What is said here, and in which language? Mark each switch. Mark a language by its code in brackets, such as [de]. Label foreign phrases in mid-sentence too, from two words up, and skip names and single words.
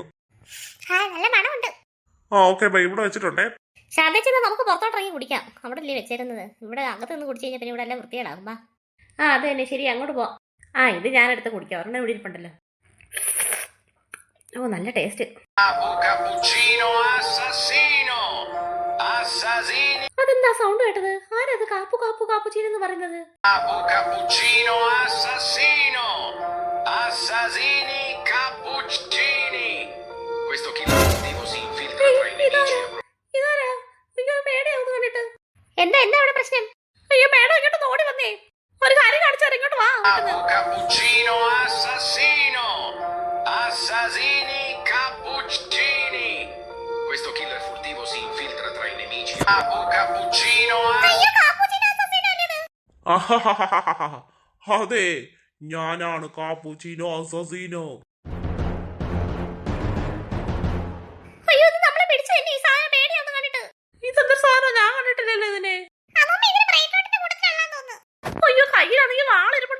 [ml] നല്ല മണമുണ്ട്. ആ [en] okay bye, [ml] ഇവിടെ വെച്ചിട്ടുണ്ടേ. ശാന്തച്ചത് നമുക്ക് പുറത്തോട്ട് ഇറങ്ങി കുടിക്കാം. അവിടെ അല്ലേ വെച്ചേരുന്നത്. ഇവിടെ അകത്ത് നിന്ന് കുടിച്ചു കഴിഞ്ഞാൽ പിന്നെ ഇവിടെ എല്ലാം വൃത്തികേടാകുമ്പോ. ആ അത് തന്നെ ശരി, അങ്ങോട്ട് പോവാം. ആ ഇത് ഞാനെടുത്ത് കുടിക്കാം. ഒരെണ്ണം ഇവിടെ ഇരിപ്പുണ്ടല്ലോ. ഓ നല്ല ടേസ്റ്റ്. [it] Cappuccino assassino. Assassini. [ml] അതെന്താ സൗണ്ട് കേട്ടത്? ആരത് കാപ്പുച്ചീനെന്ന് പറയുന്നത്? [it] Cappuccino assassino. Assassini cappuccini. Questo killer furtivo si infiltra tra i nemici. [ml] ഇതാരാ? നിങ്ങൾ പേടിയാവുന്നു കണ്ടിട്ട്. എന്താ അവിടെ പ്രശ്നം? അയ്യോ പേട ഇങ്ങോട്ട് ഓടി വന്നേ. ഒരു കാര്യം കാണിച്ചാൽ ഇങ്ങോട്ട് വാ. [it] Cappuccino assassino. Assassini cappuccini. Questo killer furtivo si infiltra tra i nemici. Cappuccino. [ml] അതെ, ഞാനാണ് കാപ്പുച്ചീനോ അസസീനോ. അയ്യോ ഇത് നമ്മളെ പിടിച്ചു തന്നെ. ഈ സാധനം പേടിയാവുന്നു കണ്ടിട്ട്. ഇതെന്താ സാധനം? ഞാൻ കണ്ടിട്ടില്ലല്ലോ ഇതിനെ. അയ്യോ കയ്യിലാണെങ്കിൽ വാളിരിപ്പുണ്ടോ.